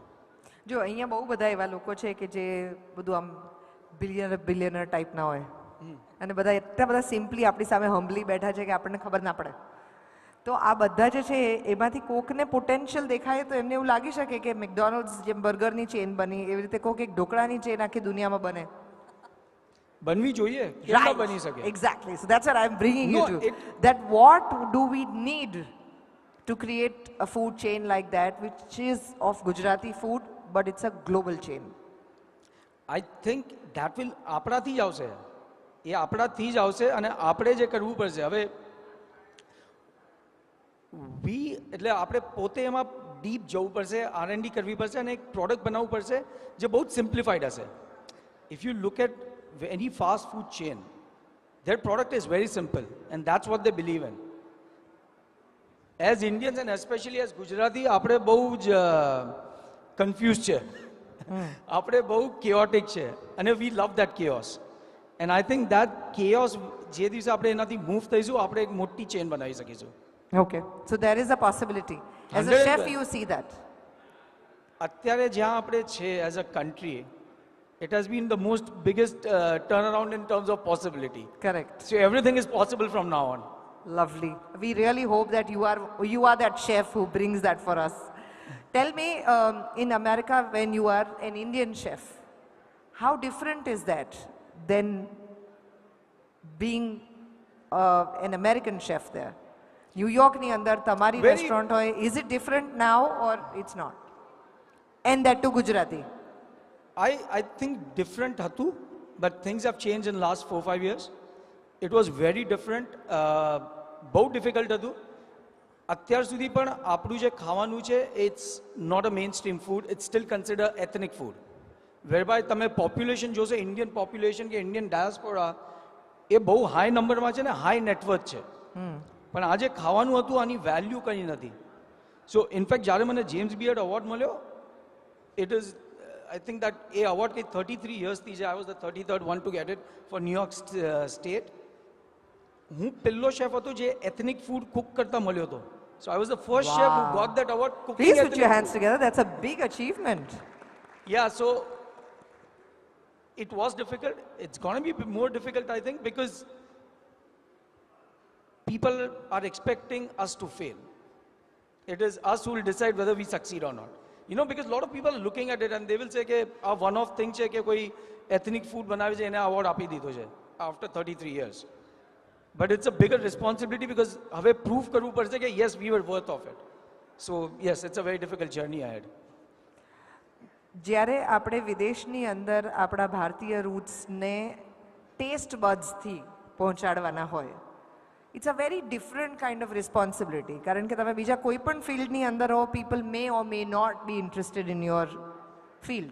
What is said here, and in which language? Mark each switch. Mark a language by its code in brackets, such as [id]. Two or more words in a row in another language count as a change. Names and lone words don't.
[gu] જો અહીંયા બહુ બધા એવા લોકો છે કે જે બધું આમ બિલિયનર ટાઈપના હોય અને બધા એટલા બધા સિમ્પલી આપણી સામે હમ્બલી બેઠા છે કે આપણને ખબર ના પડે. તો આ બધા જે છે એમાંથી કોકને પોટેન્શિયલ દેખાય તો એમને એવું લાગી શકે કે મેકડોનલ્ડ્સ જેમ બર્ગરની ચેન બની એવી રીતે કોક એક ઢોકળાની ચેન આખી દુનિયામાં બને. બનવી જોઈએ, કેમ ન બની શકે? [en] Exactly. So that's what I'm bringing No, you to. That what do we need to create a food chain like that, which is of Gujarati food, but it's a global chain? I think that will [gu] આપણાથી જ આવશે, એ આપણાથી જ આવશે અને આપણે જે કરવું પડશે હવે એટલે આપણે પોતે એમાં ડીપ જવું પડશે, R&D કરવી પડશે અને એક પ્રોડક્ટ બનાવવું પડશે જે બહુ જ સિમ્પ્લિફાઈડ હશે. [en] If you look at any fast food chain, their product is very simple and that's what they believe in. As Indians and especially as Gujarati, [gu] આપણે બહુ જ confused છે, આપણે બહુ chaotic છે અને [en] we love that chaos. And I think that chaos [gu] જે દિવસે આપણે એનાથી મૂવ થઈશું આપણે એક મોટી ચેન બનાવી શકીશું. [en] Okay, so there is a possibility. As a chef, you see that. [gu] અત્યારે જ્યાં આપણે છે [en] as a country, it has been the most biggest turnaround in terms of possibility. Correct. So everything is possible from now on. Lovely. We really hope that you are that chef who brings that for us. Tell me, in America, when you are an Indian chef, how different is that than being an American chef there? [gu] New York ni andar tamari restaurant hoy, [en] is it different now or it's not? And that too Gujarati. I think different hatu, but things have changed in the last 4-5 years. It was very different. [gu] બહુ ડિફિકલ્ટ હતું. અત્યાર સુધી પણ આપણું જે ખાવાનું છે [en] it's not a main stream food, it's still consider ethnic food. [gu] વેરબાય તમે પોપ્યુલેશન જોશો, [en] Indian population [gu] કે [en] Indian diaspora [gu] એ બહુ હાઈ નંબરમાં છે ને [en] high network [gu] છે. પણ આ જે ખાવાનું હતું આની વેલ્યુ કંઈ નથી. [en] so in fact [gu] જ્યારે મને જેમ્સ બિયર્ડ અવોર્ડ મળ્યો, [en] it is I think that [gu] એ અવોર્ડ કંઈ 33 યર્સથી છે. [en] I was the 33rd one to get it for New York State. [gu] હું પહેલો શેફ હતો જે એથનિક ફૂડ કુક કરતા મળ્યો હતો. [en] So I was the first chef who got that award cooking. Please put your hands together. That's a big achievement. Yeah, so it was difficult. It's going to be more difficult, I think, because people are expecting us to fail. It is us who will decide whether we succeed or not. You know, because a lot of people are looking at it and they will say [gu] કે આ [en] one off thing [gu] છે કે કોઈ [en] ethnic food [gu] બનાવે છે એને award આપી દીધો છે [en] after 33 years. But it's a bigger responsibility because [gu] હવે prove કરવું પડશે કે [en] yes, we were worth of it. So yes, it's a very difficult journey ahead. [gu] જ્યારે આપણે વિદેશની અંદર આપણા ભારતીય રૂટ્સને ટેસ્ટ બડ્સથી પહોંચાડવાના હોય, [en] it's a very different kind of responsibility. [gu] કારણ કે તમે બીજા કોઈ પણ ફિલ્ડની અંદર હો, [en] people may or may not be interested in your field.